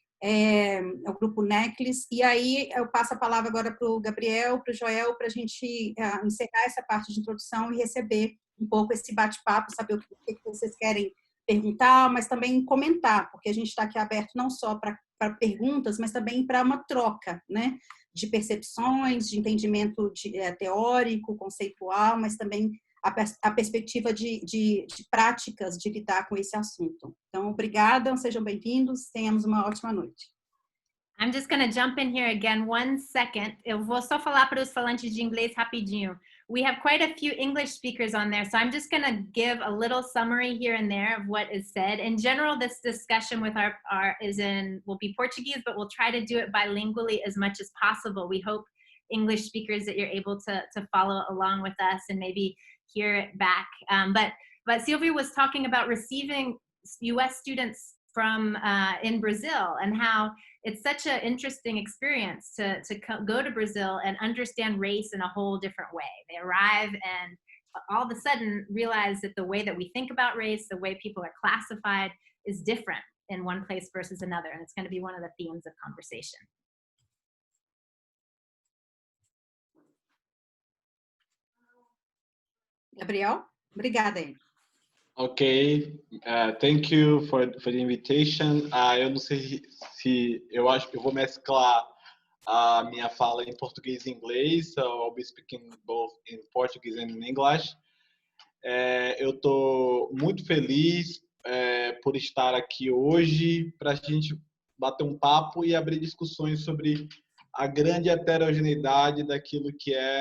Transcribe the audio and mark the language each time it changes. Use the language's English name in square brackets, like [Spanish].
[Portuguese] É o grupo Necklace, e aí eu passo a palavra agora para o Gabriel, para o Joel, para a gente encerrar essa parte de introdução e receber um pouco esse bate-papo, saber o que vocês querem perguntar, mas também comentar, porque a gente está aqui aberto não só para perguntas, mas também para uma troca, né, de percepções, de entendimento teórico, conceitual, mas também a perspectiva de práticas de lidar com esse assunto. Então, obrigada, sejam bem-vindos, tenhamos uma ótima noite. [English] I'm just going to jump in here again 1 second. [Portuguese] Eu vou só falar para os falantes de inglês rapidinho. [English] We have quite a few English speakers on there, so I'm just going to give a little summary here and there of what is said. In general, this discussion with will be Portuguese, but we'll try to do it bilingually as much as possible. We hope English speakers that you're able to follow along with us and maybe hear it back. But Silvia was talking about receiving U.S. students from in Brazil and how it's such an interesting experience to go to Brazil and understand race in a whole different way. They arrive and all of a sudden realize that the way that we think about race, the way people are classified, is different in one place versus another. And it's going to be one of the themes of conversation. [Portuguese] Gabriel, obrigada. [English] Ok, thank you for the invitation. [Portuguese] Eu não sei se eu acho que eu vou mesclar a minha fala em português e inglês, [English] so I'll be speaking both in Portuguese and in English. [Portuguese] Eu estou muito feliz por estar aqui hoje para a gente bater um papo e abrir discussões sobre a grande heterogeneidade daquilo que